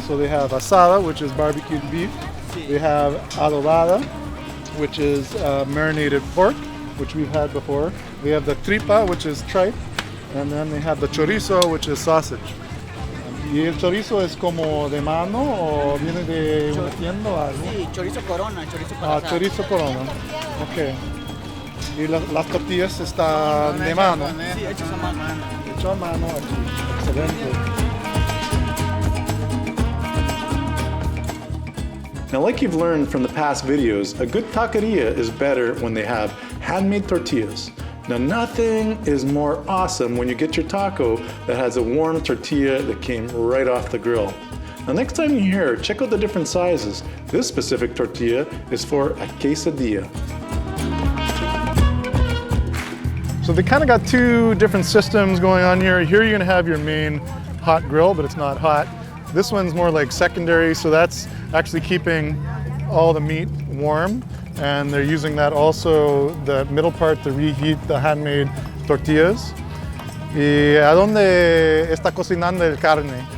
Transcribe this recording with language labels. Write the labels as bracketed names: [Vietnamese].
[English] So they have asada, which is barbecued beef. [Spanish] Sí. [English] They have adobada, which is marinated pork, which we've had before. They have the tripa, which is tripe. And then they have the chorizo, which is sausage. [Spanish] ¿Y el chorizo es como de mano o viene de una tienda o algo? Sí, chorizo corona, chorizo para asar. Chorizo corona. Ok. Y las tortillas están de mano. Sí, hechos a mano. Hecho a mano aquí. Excelente. [English] Now, like you've learned from the past videos, a good taqueria is better when they have handmade tortillas. Now, nothing is more awesome when you get your taco that has a warm tortilla that came right off the grill. Now next time you're here, check out the different sizes. This specific tortilla is for a quesadilla. So they kind of got two different systems going on here. Here you're gonna have your main hot grill, but it's not hot. This one's more like secondary, so that's actually keeping all the meat warm. And they're using that also, the middle part, to reheat the handmade tortillas. [Spanish] ¿Y a dónde está cocinando el carne?